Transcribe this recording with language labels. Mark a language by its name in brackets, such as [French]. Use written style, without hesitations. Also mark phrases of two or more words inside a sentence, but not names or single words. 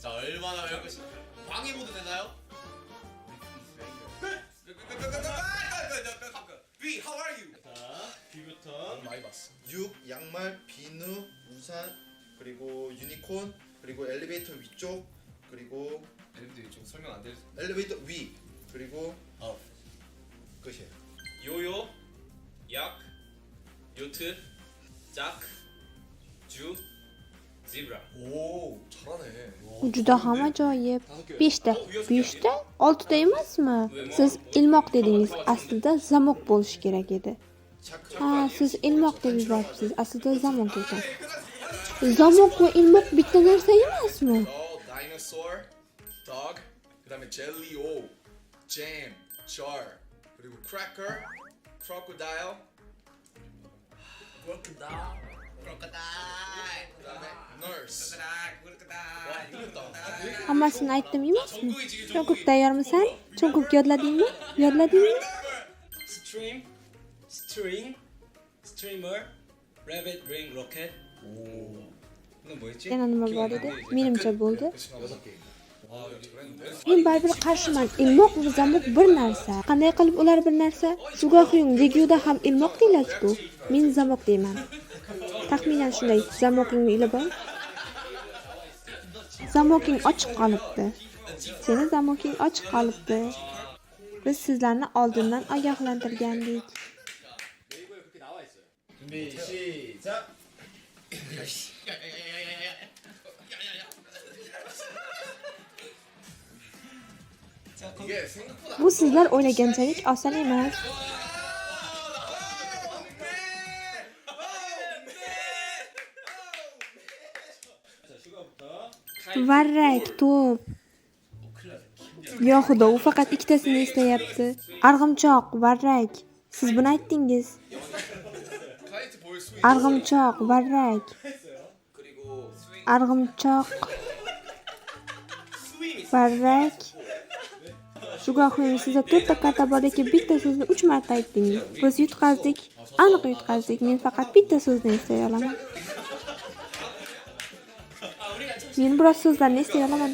[Korean] 얼마나 외울 것이. 방해 모드 되나요? [English] B, how are you? [Korean] 자, B부터 많이 봤어. 6. 양말, 비누, 우산, 그리고 유니콘, 그리고 엘리베이터 위쪽, 그리고 엘리베이터 좀 설명 안 될. 엘리베이터 위, 그리고 끝이에요. 요요, 약, 요트, 짝, 주, zebra. 오, 잘하네. [Uzbek] U juda ham ajoyib. 5ta. 5ta? 6ta emasmi? Siz ilmoq dedingiz. Aslida zamok bo'lishi kerak edi. Ha, siz ilmoq deb yuboribsiz. Aslida zamok ekan. Zamok va ilmoq bitta narsa emasmi? [English] dinosaur, dog, 그다음에 jelly o, jam, jar, 그리고 cracker, crocodile, 그다음에 nurse. [Uzbek] Hammasini aytdim emasmi? Cho'nkuk tayyormisan? Cho'nkuk yodladingmi? Yodladingmi? [English] Stream, string, streamer, rabbit, ring, rocket. [Korean] 오. 이건 뭐였지? [Uzbek] Yana nima bor edi? Menimcha bo'ldi. [Korean] 6개. 아, 이거 잘했는데. [Uzbek] Men baribir qarshiman. Ilmoq va zamok bir narsa. Qanday qilib ular bir narsa? Shugohing Leguda ham ilmoq deyiladi-ku. Men zamok deyman. Taxminan shunday. Zamokingni ilib ol. Zamoking ochiq qolibdi. Seni zamoking ochiq qolibdi. Biz sizlarni oldindan ogohlantirgandik. [Korean] 준비 시작. 이게 생각보다 [Uzbek] Bu sizlar o'ylaganchalik oson emas. [Korean] 자, 슈가부터. [Uzbek] Varrak, to'p. Yo xudo, u faqat ikkitasini eslayapti. Arg'imchoq, varrak. Siz buni aytdingiz. [Korean] 카이트 볼 수 있는. [Uzbek] Arg'imchoq, varrak. [Korean] 그리고 [Uzbek] Arg'imchoq, varrak. Shugohing sizda 4 ta karta bor ekan, bitta so'zni 3 marta aytdingiz. Biz yutqazdik. Aniq yutqazdik. Men faqat bitta so'zni eslay olaman. Men biroz so'zlarni eslay olaman.